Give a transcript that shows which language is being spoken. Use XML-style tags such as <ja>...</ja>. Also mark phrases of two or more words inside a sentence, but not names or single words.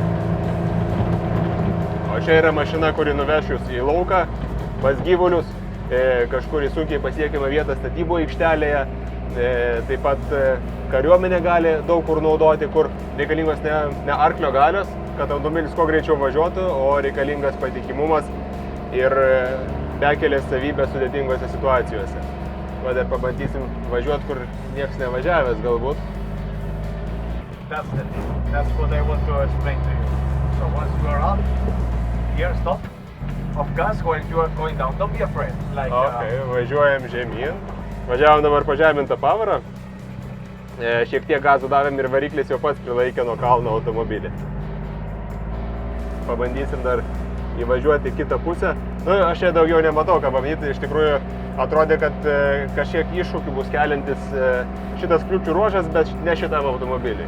<lt>O čia yra mašina, kuri nuveš jūs į lauką, pas gyvulius, kažkur į sunkiai pasiekiamą vietą statybų aikštelėje, taip pat kariuomenė gali daug kur naudoti, kur reikalingos ne arklio galios, kad automobilis kuo greičiau važiuotų, o reikalingas patikimumas ir bekelės savybės sudėtingose situacijose. Va, dar pabandysim važiuoti, kur nieks nevažiavęs galbūt.</lt> <en>That's what I want to explain to you. So once you are on, here stop. Of gas when you are going down, don't be afraid. Like,</en> <lt>važiuojam žemyn. Važiavom dabar pažemintą pavarą. Šiek tiek gazų davėm ir variklis jau pats prilaikė nuo kalno automobilį. Pabandysim dar įvažiuoti kitą pusę. Nu, aš čia daugiau nematau, ką pamatyti. Iš tikrųjų atrodė, kad kažkiek iššūkių bus keliantis šitas kliūčių ruožas, bet ne šitam automobiliui.</lt>